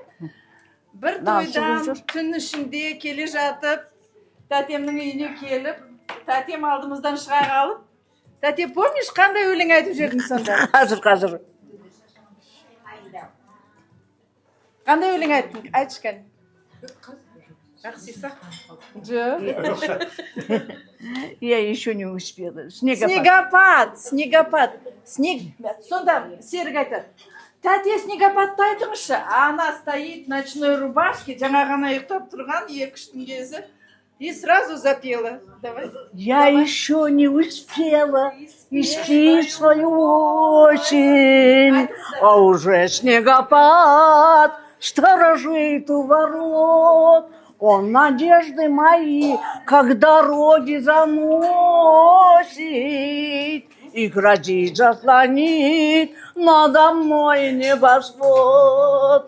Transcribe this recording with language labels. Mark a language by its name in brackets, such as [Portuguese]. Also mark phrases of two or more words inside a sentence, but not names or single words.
[Kazakh] Бір тойдан түн ішінде келе жатып, тәтемнің үйіне келіп, тәтем алдымыздан шыға қалып, тәте, помнишь, қандай өлең айтып жүрдің сонда? Қазір. Қандай өлең айттың? Айтышқан. Жақсыса? [Russian] Я еще не успела. Снегопад. [Kazakh] Сонда Серік айтады. Тәте, снегопадты айтыңызшы. [Russian] Ана стоит в ночной рубашке, [Kazakh] жаңа ғана ұйықтап тұрған, 2-3 кезі. [Russian] И сразу запела. Давай. Я еще не успела вести свою осень, а уже снегопад сторожит у ворот. Он надежды мои, как дороги заносит, и грозит заслонит надо мной небосвод.